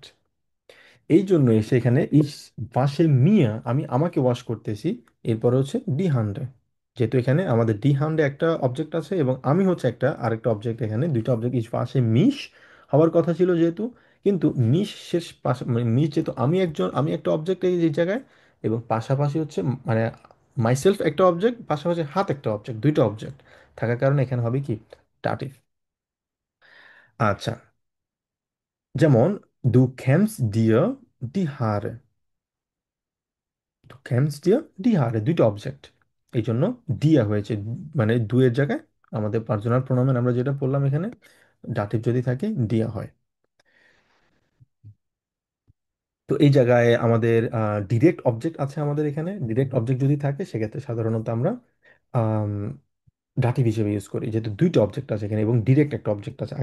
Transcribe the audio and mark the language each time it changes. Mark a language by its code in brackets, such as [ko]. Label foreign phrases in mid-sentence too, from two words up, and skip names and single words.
[bn] এই জন্য এসে এখানে [de] ich wasche mir, [bn] আমি আমাকে ওয়াশ করতেছি, এরপরে হচ্ছে [de] die Hände, [bn] যেহেতু এখানে আমাদের [de] die Hände [bn] একটা অবজেক্ট আছে এবং আমি হচ্ছে একটা আরেকটা অবজেক্ট, এখানে দুইটা অবজেক্ট [de] ich wasche mich [bn] হওয়ার কথা ছিল যেহেতু, কিন্তু মিশ শেষ পাশা মানে মিশ যেহেতু আমি একজন, আমি একটা অবজেক্ট এই জায়গায়, এবং পাশাপাশি হচ্ছে মানে মাইসেলফ একটা অবজেক্ট, পাশাপাশি হাত একটা অবজেক্ট, দুইটা অবজেক্ট থাকার কারণে এখানে হবে কি ডাটিভ। আচ্ছা, যেমন [de] দু kämmst dir die Haare, kämmst dir dieHaare, [bn] দুইটা অবজেক্ট, এই জন্য দিয়া হয়েছে। মানে দুয়ের জায়গায় আমাদের পার্সোনাল প্রোনাউন আমরা যেটা বললাম এখানে ডাটিভ যদি থাকে দিয়া হয়। তো এই জায়গায় আমাদের ডিরেক্ট অবজেক্ট আছে, আমাদের এখানে ডিরেক্ট অবজেক্ট যদি থাকে সেক্ষেত্রে সাধারণত আমরা ডাটিভ হিসেবে ইউজ করি, যেহেতু দুইটা অবজেক্ট আছে এখানে এবং ডিরেক্ট একটা অবজেক্ট আছে।